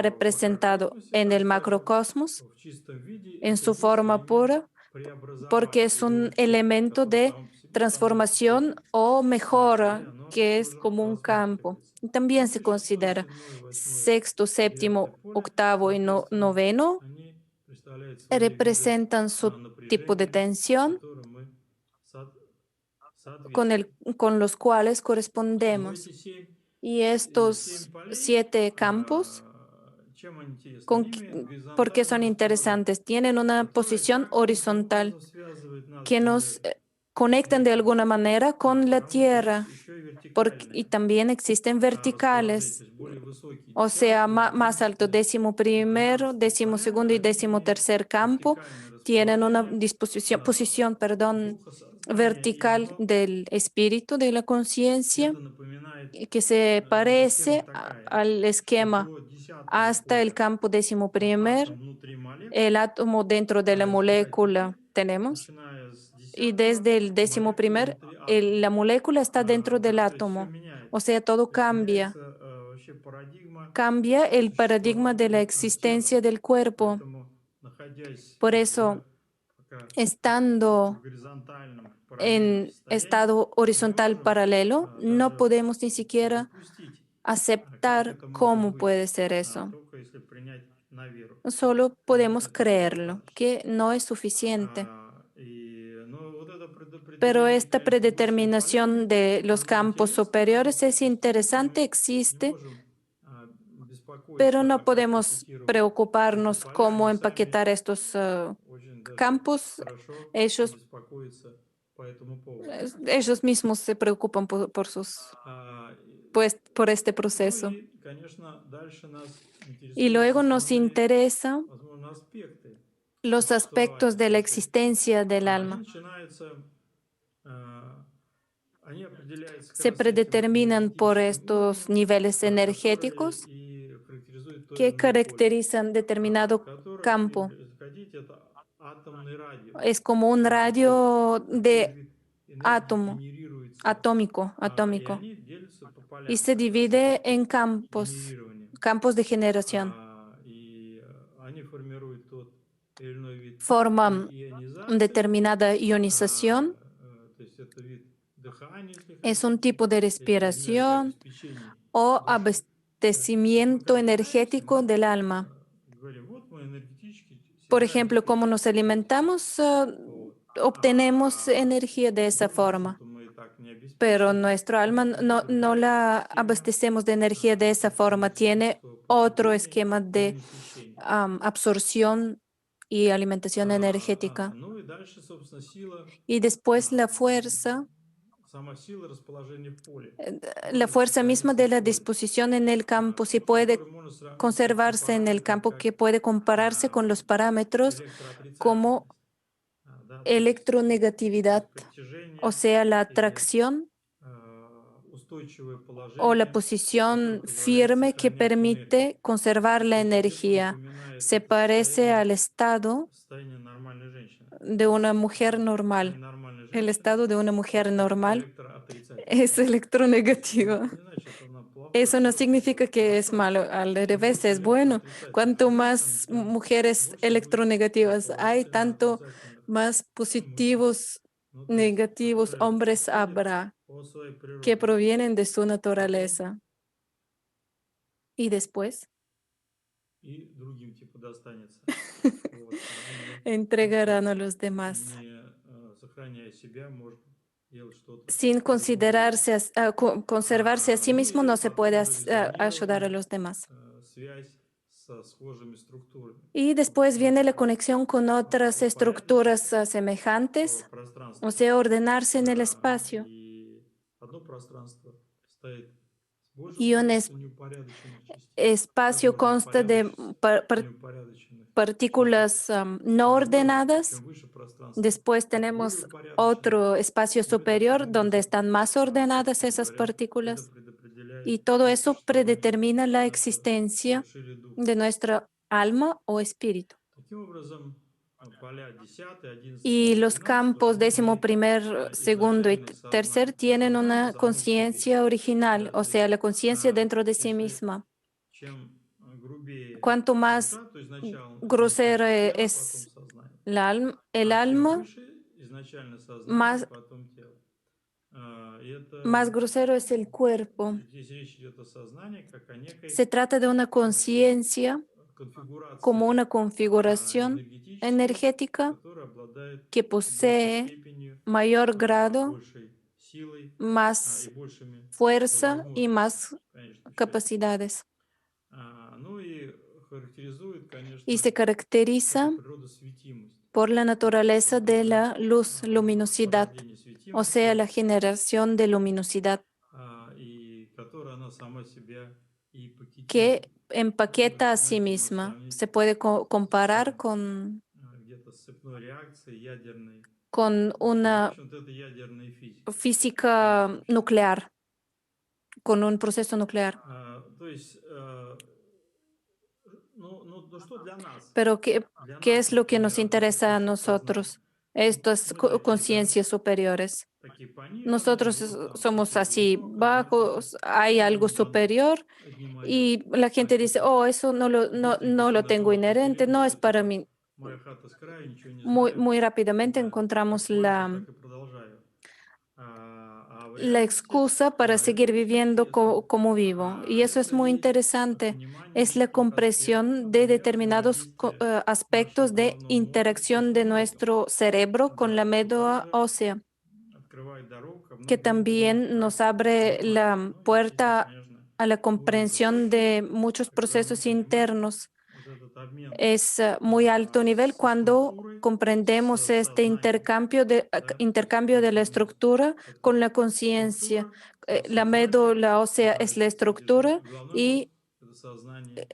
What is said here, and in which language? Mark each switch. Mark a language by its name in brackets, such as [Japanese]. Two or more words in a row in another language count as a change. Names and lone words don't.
[Russian] в [Spanish] representado [Russian] макрокосмосе, [Spanish] en [Russian] так [Spanish] el [Russian] скажем, [Spanish] macrocosmos [Russian] в чистом виде. [Spanish] en [Russian] Это [Spanish] su [Russian] здесь [Spanish] forma [Russian] элемент [Spanish] pura, porque [Russian] преобразования [Spanish] es [Russian] или [Spanish] un [Russian] улучшения, [Spanish] elemento [Russian] который [Spanish] de [Russian] само по себе становится [Spanish] transformación [Russian] плохим. [Spanish] o [Russian] И [Spanish] mejora, [Russian] оно [Spanish] que es [Russian] тоже [Spanish] como un campo. [Russian] рассматривается. [Spanish] Y también [Russian] Ну [Spanish] se [Russian] и шестое, [Spanish] considera [Russian] седьмое, восьмое, [Spanish] sexto, [Russian] девятое [Spanish] séptimo, [Russian] поле, [Spanish] octavo y [Russian] соответственно, [Spanish] noveno [Russian] они представляют свои виды [Spanish] representan su tipo de [Russian] напряжения, [Spanish] tensión [Russian] которым мы со- [Spanish] con, [Russian] соответствуем. [Spanish] con los cuales [Russian] Но эти [Spanish] correspondemos. Y [Russian] семь [Spanish] estos [Russian] полей, [Spanish] 7 campos, [Russian] чем они интересны? [Spanish] con, [Russian] Они имеют [Spanish] ¿por qué son [Russian] горизонтальное расположение, [Spanish] interesantes? Tienen una [Russian] которое [Spanish] posición [Russian] каким-то [Spanish] horizontal [Russian] образом связывает нас [Spanish] que [Russian] с [Spanish] nos [Russian] Землей. [Spanish] conectan de alguna manera con la [Russian] Правда, есть [Spanish] Tierra, [Russian] еще и [Spanish] y [Russian] вертикальное [Spanish] también existen [Russian] расположение, то [Spanish] verticales, [Russian] есть более высокие [Spanish] o sea, [Russian] десятое, [Spanish] más alto, [Russian] одиннадцатое, [Spanish] décimo primero, [Russian] двенадцатое [Spanish] décimo [Russian] поля, [Spanish] segundo y [Russian] они [Spanish] décimo [Russian] имеют [Spanish] tercer campo, [Russian] вертикальное [Spanish] tienen una [Russian] расположение [Spanish] posición, perdón, [Russian] духа сознания, и [Spanish] vertical [Russian] оно [Spanish] del espíritu, de la conciencia, [Russian] где-то напоминает [Spanish] que se [Russian] где-то схема [Spanish] parece [Russian] такая, [Spanish] al [Russian] что [Spanish] esquema [Russian] до десятого [Spanish] hasta el [Russian] поля [Spanish] campo décimo primer, [Russian] атом внутри [Spanish] el [Russian] молекулы, [Spanish] átomo dentro de la [Russian] а теперь, [Spanish] molécula tenemos, [Russian] начиная с [Spanish] y [Russian] десятого, [Spanish] desde el décimo [Russian] молекула [Spanish] primer, [Russian] внутри атома. [Spanish] la molécula está dentro del [Russian] Да, то есть все [Spanish] átomo. O [Russian] меняется. [Spanish] sea, todo [Russian] То есть [Spanish] cambia. [Russian] меняется вообще парадигма [Spanish] Cambia el paradigma de la [Russian] существования тела. [Spanish] existencia del cuerpo. [Russian] Поэтому, находясь [Spanish] Por [Russian] в [Spanish] eso, [Russian] пока в [Spanish] estando [Russian] горизонтальном параллельном [Spanish] en [Russian] состоянии, [Spanish] estado [Russian] мы не [Spanish] horizontal [Russian] можем [Spanish] paralelo, no [Russian] даже [Spanish] podemos ni siquiera [Russian] допустить, как [Spanish] aceptar [Russian] это может [Spanish] cómo [Russian] быть, [Spanish] puede ser eso. [Russian] только если принять на веру. [Spanish] Solo podemos [Russian] Это [Spanish] creerlo, [Russian] недостаточно. [Spanish] que no es suficiente. [Russian] Ну [Spanish] Pero [Russian] определение [Spanish] esta [Russian] границ внешней [Spanish] predeterminación [Russian] политики [Spanish] de los [Russian] оно [Spanish] campos [Russian] интересно, но [Spanish] superiores es [Russian] сегодня [Spanish] interesante, [Russian] мы не [Spanish] existe, [Russian] можем [Spanish] pero [Russian] беспокоиться, [Spanish] no [Russian] а как [Spanish] podemos [Russian] пакетировать эти [Spanish] preocuparnos [Russian] поля. [Spanish] cómo [Russian] Они сами [Spanish] empaquetar estos [Russian] очень даже [Spanish] campos. [Russian] хорошо [Spanish] Ellos, [Russian] беспокоятся по этому поводу. [Spanish] ellos mismos se preocupan pues, por este [Russian] Ну [Spanish] proceso. [Russian] и, конечно, дальше нас [Spanish] Y [Russian] интересуют [Spanish] luego nos [Russian] основные, [Spanish] interesa [Russian] возможно, аспекты [Spanish] los aspectos [Russian] существования [Spanish] de la [Russian] души. [Spanish] existencia del [Russian] Они [Spanish] alma. [Russian] начинаются, а, они определяются как [Spanish] Se [Russian] раз этим [Spanish] predeterminan por [Russian] энергетическим [Spanish] estos [Russian] уровнем, [Spanish] niveles [Russian] которые [Spanish] energéticos [Russian] и характеризуют то или [Spanish] que [Russian] иное поле, [Spanish] caracterizan determinado [Russian] которым, [Spanish] campo. [Russian] если хотите, это атомный радиус. [Spanish] Es como un [Russian] Вот [Spanish] radio [Russian] какой [Spanish] de [Russian] вид энергии [Spanish] átomo, [Russian] генерируется, и [Spanish] atómico, [Russian] они делятся по [Spanish] y [Russian] полям [Spanish] se [Russian] как раз [Spanish] divide [Russian] этих [Spanish] en campos, [Russian] генерирования. [Spanish] campos de generación. [Russian] Они формируют тот или иной вид [Spanish] Forman [Russian] ионизации, [Spanish] determinada ionización, [Russian] то есть это вид дыхания, если [Spanish] es un [Russian] хотите, [Spanish] tipo de [Russian] или [Spanish] respiración [Russian] энергообеспечения [Spanish] o [Russian] души. То есть мы [Spanish] abastecimiento [Russian] как питаемся, [Spanish] energético [Russian] мы [Spanish] del alma. [Russian] говорим, вот мы энергетически [Spanish] Por [Russian] себя [Spanish] ejemplo, cómo [Russian] обеспечиваем [Spanish] nos [Russian] этим. [Spanish] alimentamos, [Russian] Вот. [Spanish] obtenemos energía de esa [Russian] Друг [Spanish] forma, [Russian] душу-то мы так не [Spanish] pero [Russian] обеспечиваем, [Spanish] nuestro alma [Russian] у [Spanish] no [Russian] другая [Spanish] la [Russian] система [Spanish] abastecemos de energía de esa forma, tiene [Russian] энергетического [Spanish] otro [Russian] потребления [Spanish] esquema [Russian] или [Spanish] de [Russian] насыщения. [Spanish] absorción y alimentación energética. [Russian] Ну и дальше, собственно, сила, [Spanish] Y después [Russian] сама сила расположения в поле [Spanish] eh, la [Russian] может [Spanish] fuerza misma [Russian] сохраниться [Spanish] de [Russian] в [Spanish] la [Russian] поле, [Spanish] disposición en el campo, si puede [Russian] который можно сравнить с такими [Spanish] conservarse en el [Russian] параметрами, [Spanish] campo, [Russian] как [Spanish] que puede compararse con los parámetros como [Russian] электроотрицательность, да, то [Spanish] electronegatividad, [Russian] есть [Spanish] o [Russian] притяжение [Spanish] sea, la [Russian] или [Spanish] atracción [Russian] устойчивое [Spanish] o la [Russian] положение, которое [Spanish] posición [Russian] позволяет [Spanish] firme que [Russian] сохранять энергию. [Spanish] permite conservar la [Russian] Кстати, где-то [Spanish] energía. [Russian] напоминает [Spanish] Se [Russian] это [Spanish] parece al estado [Russian] состояние нормальной женщины. [Spanish] de una mujer [Russian] Состояние [Spanish] normal. [Russian] нормальной [Spanish] El [Russian] женщины [Spanish] estado de una mujer normal es [Russian] электроотрицательное. То есть [Spanish] electronegativa. [Russian] не значит, она плохое, [Spanish] Eso no [Russian] хорошее [Spanish] significa [Russian] делает. [Spanish] que es [Russian] Наоборот, [Spanish] malo, al [Russian] чем [Spanish] revés, [Russian] больше [Spanish] es bueno. [Russian] электроотрицательных [Spanish] Cuanto [Russian] женщин, [Spanish] más [Russian] тем [Spanish] mujeres [Russian] больше будет [Spanish] electronegativas hay, [Russian] положительно [Spanish] tanto [Russian] отрицательных [Spanish] más [Russian] мужчин. [Spanish] positivos [Russian] Ну, то есть, [Spanish] negativos [Russian] которые [Spanish] hombres [Russian] подходят [Spanish] habrá [Russian] по своей [Spanish] que [Russian] природе. [Spanish] provienen de su [Russian] Потом [Spanish] naturaleza. Y después [Russian] и другим типа достанется. Вот, уже никто, [Spanish] entregarán a los demás, [Russian] не сохраняя себя, может делать что-то [Spanish] sin [Russian] в этом роде. [Spanish] considerarse, conservarse a sí [Russian] Ну [Spanish] mismo, no [Russian] и [Spanish] se puede [Russian] потом уже [Spanish] ayudar a [Russian] резонирование, [Spanish] los demás. [Russian] связь со схожими структурами. [Spanish] Y [Russian] Вот [Spanish] después viene la [Russian] как [Spanish] conexión con otras estructuras [Russian] упорядочить [Spanish] semejantes, o [Russian] пространство. [Spanish] sea, ordenarse en el espacio. [Russian] И одно пространство состоит с большим [Spanish] Y un [Russian] количеством неупорядоченных частиц, [Spanish] espacio consta de [Russian] неупорядоченных частиц. [Spanish] partículas no [Russian] Другое, [Spanish] ordenadas. [Russian] чем выше пространство, [Spanish] Después [Russian] тем более [Spanish] tenemos [Russian] упорядоченное. [Spanish] otro espacio [Russian] В этой [Spanish] superior donde [Russian] синергии, [Spanish] están más ordenadas [Russian] собственно [Spanish] esas [Russian] говоря, это [Spanish] partículas. Y [Russian] предопределяет [Spanish] todo [Russian] и [Spanish] eso [Russian] существование [Spanish] predetermina la [Russian] нашей [Spanish] existencia [Russian] души или духа. [Spanish] de nuestra alma o espíritu. [Russian] Таким образом, поля 10, 11 [Spanish] Y [Russian] и [Spanish] los 12, campos [Russian] они [Spanish] décimo [Russian] имеют [Spanish] primer, segundo y [Russian] изначальное [Spanish] tercer [Russian] сознание. [Spanish] tienen [Russian] Сознание [Spanish] una [Russian] само по себе. [Spanish] conciencia original, [Russian] Да? [Spanish] o [Russian] То [Spanish] sea, [Russian] есть, [Spanish] la conciencia dentro de sí [Russian] если [Spanish] misma. [Russian] чем грубее [Spanish] Cuanto más [Russian] душа, то изначально [Spanish] grosera [Russian] тело, потом [Spanish] es [Russian] сознание. [Spanish] el [Russian] А чем [Spanish] alma, [Russian] выше, изначально сознание, [Spanish] más, [Russian] потом тело. И [Spanish] más [Russian] это [Spanish] grosero es el cuerpo. [Russian] здесь речь идет о сознании как о [Spanish] Se [Russian] некой [Spanish] trata de una conciencia como [Russian] конфигурации [Spanish] una configuración [Russian] энергетической, [Spanish] energética [Russian] которая обладает [Spanish] que [Russian] большей [Spanish] posee [Russian] степенью, [Spanish] mayor grado, [Russian] большей силой и [Spanish] más [Russian] большими [Spanish] fuerza y [Russian] возможностями [Spanish] más [Russian] в конечном счете. [Spanish] capacidades. [Russian] Ну и характеризует, [Spanish] Y [Russian] конечно, [Spanish] se [Russian] эта [Spanish] caracteriza [Russian] природа светимость. [Spanish] por la naturaleza de [Russian] Да? [Spanish] la luz, luminosidad, [Russian] Порождение [Spanish] o sea, [Russian] светимости, [Spanish] la generación de luminosidad [Russian] и которую она сама себя и пакетирует. [Spanish] que empaqueta a [Russian] Это, [Spanish] sí [Russian] знаете, можно [Spanish] misma. [Russian] сравнить [Spanish] Se puede comparar [Russian] с где-то с цепной реакцией ядерной. [Spanish] con [Russian] В [Spanish] una [Russian] общем-то, это ядерная физика в [Spanish] física [Russian] конечном счете. [Spanish] nuclear, con un proceso nuclear. [Russian] То есть, ну что для нас? [Spanish] Pero [Russian] Для [Spanish] ¿qué [Russian] нас, [Spanish] es lo que nos [Russian] например, одно [Spanish] interesa a [Russian] высшее сознание. [Spanish] nosotros? Estas [Russian] Мы какие-то [Spanish] conciencias superiores. [Russian] такие пониженные, [Spanish] Nosotros [Russian] вот там [Spanish] somos [Russian] какое-то [Spanish] así [Russian] высокое, значит, это [Spanish] bajos, hay algo [Russian] не для нас, [Spanish] superior [Russian] это не мое. [Spanish] y la gente [Russian] Значит, [Spanish] dice, [Russian] это [Spanish] oh, eso no [Russian] действуйтесь [Spanish] lo [Russian] на то, [Spanish] tengo [Russian] на том [Spanish] inherente, no es [Russian] преимущество, [Spanish] para [Russian] типа [Spanish] mí. [Russian] моя хата с краю, ничего не [Spanish] Muy, [Russian] знаю, [Spanish] muy rápidamente [Russian] да, [Spanish] encontramos [Russian] как больше, так и продолжаю. В [Spanish] la [Russian] реальности [Spanish] excusa para [Russian] это [Spanish] seguir [Russian] не совсем [Spanish] viviendo [Russian] честно. [Spanish] como vivo. Y eso es [Russian] Это [Spanish] muy [Russian] есть [Spanish] interesante. Es [Russian] понимание [Spanish] la [Russian] тех аспектов, [Spanish] comprensión de [Russian] например, [Spanish] determinados [Russian] взаимодействия нашего [Spanish] aspectos de [Russian] головного мозга с [Spanish] interacción de [Russian] костным мозгом. [Spanish] nuestro cerebro con la [Russian] Да, [Spanish] médula [Russian] которое [Spanish] ósea. [Russian] многим [Spanish] que [Russian] другим [Spanish] también nos abre la [Russian] Ну и здесь, [Spanish] puerta [Russian] конечно, [Spanish] a la [Russian] уровень [Spanish] comprensión [Russian] высокий, [Spanish] de muchos [Russian] когда мы [Spanish] procesos [Russian] понимаем [Spanish] internos. [Russian] вот этот обмен [Spanish] Es muy alto nivel [Russian] со [Spanish] cuando [Russian] структурой, [Spanish] comprendemos [Russian] с [Spanish] este [Russian] сознанием, да, то есть [Spanish] intercambio de la [Russian] если [Spanish] estructura [Russian] это [Spanish] con la conciencia. [Russian] структура, это [Spanish] La [Russian] сознание, [Spanish] médula ósea [Russian] а [Spanish] es la [Russian] это содержи... [Spanish] estructura [Russian] головной мозг, [Spanish] y [Russian] это сознание,